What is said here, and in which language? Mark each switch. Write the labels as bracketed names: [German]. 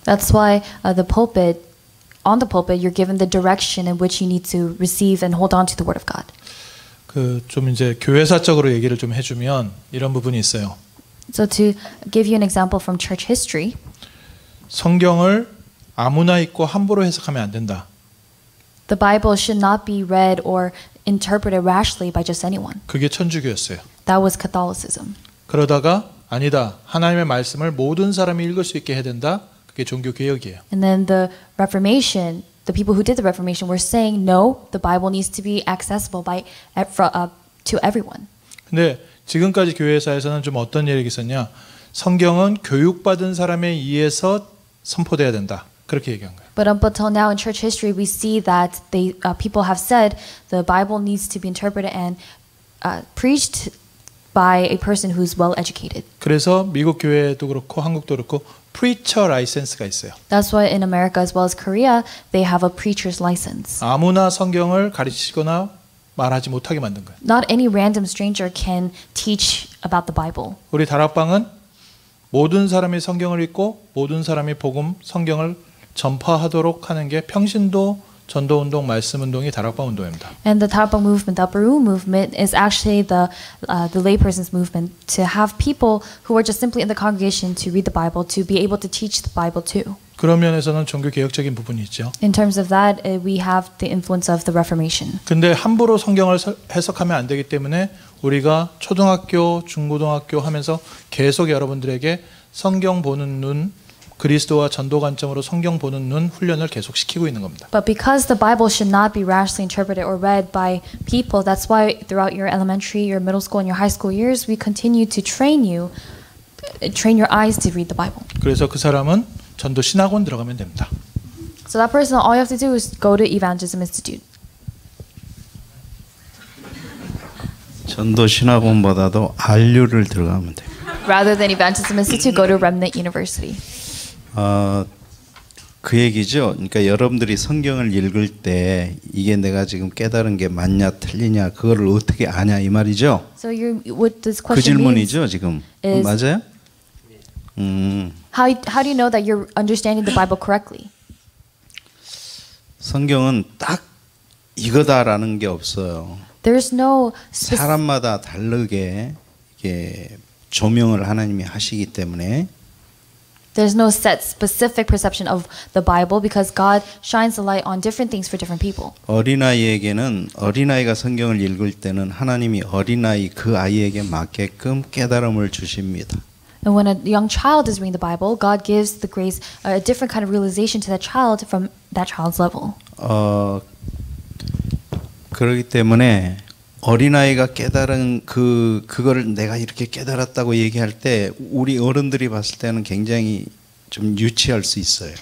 [English] That's why on the pulpit, you're given the direction in which you need to receive and hold on to the Word of God. [Korean] 좀 이제 교회사적으로 얘기를 좀 해주면 이런 부분이 있어요. [English] So to give you an example from church history, [Korean] 성경을 아무나 읽고 함부로 해석하면 안 된다. [English] The Bible should not be read or interpreted rashly by just anyone. [Korean] 그게 천주교였어요. [English] That was Catholicism. [Korean] 그러다가 아니다. 하나님의 말씀을 모든 사람이 읽을 수 있게 해야 된다. 그게 종교 개혁이에요. [English] And then the Reformation the people who did the Reformation were saying, no, the Bible needs to be accessible to everyone. [Korean] 근데 지금까지 교회사에서는 좀 어떤 얘기가 있었냐? 성경은 교육받은 사람에 의해서 선포돼야 된다. 그렇게 얘기한 거예요. [English] But up until now in church history, we see that people have said the Bible needs to be interpreted and preached by a person who's well educated. [Korean] 그래서 미국 교회도 그렇고 한국도 그렇고 preacher license가 있어요. [English] That's why in America as well as Korea, they have a preacher's license. [Korean] 아무나 성경을 가르치거나 말하지 못하게 만든 거예요. [English] Not any random stranger can teach about the Bible. [Korean] 우리 다락방은 모든 사람이 성경을 읽고 모든 사람이 복음, 성경을 전파하도록 하는 게 평신도 전도운동, 말씀운동이 다락방 운동입니다. [English] And the Tarabang movement, the Upper Room movement, is actually the layperson's movement to have people who are just simply in the congregation to read the Bible, to be able to teach the Bible too. [Korean] 그런 면에서는 종교 개혁적인 부분이 있죠. [English] In terms of that, we have the influence of the Reformation. [Korean] 근데 함부로 성경을 해석하면 안 되기 때문에 우리가 초등학교, 중고등학교 하면서 계속 여러분들에게 성경 보는 눈, 그리스도와 전도 관점으로 성경 보는 눈 훈련을 계속 시키고 있는 겁니다. [English] But because the Bible should not be rashly interpreted or read by people, that's why throughout your elementary, your middle school, and your high school years, we continue to train your eyes to read the Bible. [Korean] 그래서 그 사람은 전도 신학원 들어가면 됩니다. [English] So that person, all you have to do is go to Evangelism Institute. [Korean] 전도 신학원보다도 RU를 들어가면 돼요. [English] Rather than Evangelism Institute, go to Remnant University. [Korean] 그 얘기죠. 그러니까 여러분들이 성경을 읽을 때 이게 내가 지금 깨달은 게 맞냐 틀리냐 그거를 어떻게 아냐 이 말이죠. [English] So what this 그 question means [Korean] 질문이죠 지금. [English] is [Korean] 맞아요? [English] how do you know that you're understanding the Bible correctly? [Korean] 성경은 딱 이거다라는 게 없어요. [English] There's no [Korean] 사람마다 다르게 이게 조명을 하나님이 하시기 때문에 [English] There's no set specific perception of the Bible because God shines the light on different things for different people. [Korean] 어린아이에게는 어린아이가 성경을 읽을 때는 하나님이 어린아이 그 아이에게 맞게끔 깨달음을 주십니다. [English] And when a young child is reading the Bible, God gives the grace a different kind of realization to that child from that child's level. [Korean] 그렇기 때문에 어린아이가 깨달은 그거를 내가 이렇게 깨달았다고 얘기할 때 우리 어른들이 봤을 때는 굉장히 좀 유치할 수 있어요.